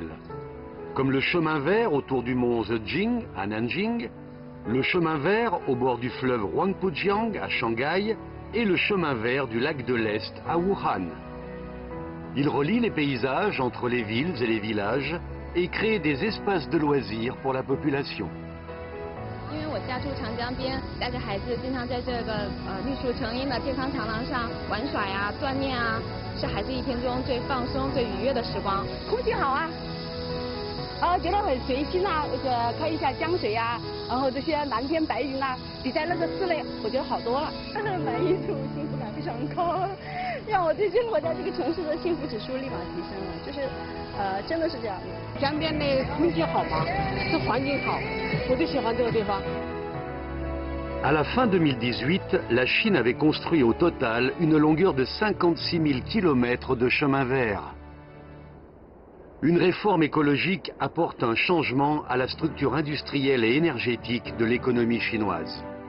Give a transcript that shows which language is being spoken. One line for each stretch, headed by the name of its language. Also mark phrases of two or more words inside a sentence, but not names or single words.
French: Comme le chemin vert autour du mont Zejing à Nanjing, le chemin vert au bord du fleuve Huangpujiang à Shanghai et le chemin vert du lac de l'Est à Wuhan. Il relie les paysages entre les villes et les villages et crée des espaces de loisirs pour la population.
Chinese: 因为我家住长江边，带着孩子经常在这个绿树成荫的健康长廊上玩耍呀、锻炼啊，是孩子一天中最放松、最愉悦的时光。空气好啊，觉得很随心啊，看一下江水啊，然后这些蓝天白云啊，比在那个室内我觉得好多了。满意度幸福感非常高，让我对生活在这个城市的幸福指数立马提升了，就是真的是这样的。江边的空气好嘛，这环境好，我就喜欢这个地方。
French: À la fin 2018, la Chine avait construit au total une longueur de 56 000 km de chemin vert. Une réforme écologique apporte un changement à la structure industrielle et énergétique de l'économie chinoise.